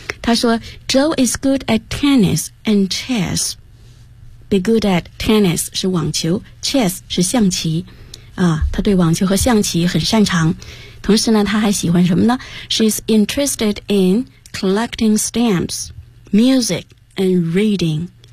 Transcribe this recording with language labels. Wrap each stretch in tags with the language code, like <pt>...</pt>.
<zh>他说</zh> <en>Joe is good at tennis and chess. Be good at tennis</en> <zh>是网球 ,chess 是象棋。啊他对网球和象棋很擅长。同时呢他还喜欢什么呢</zh> <en>She's interested in collecting stamps, music, and reading.</en>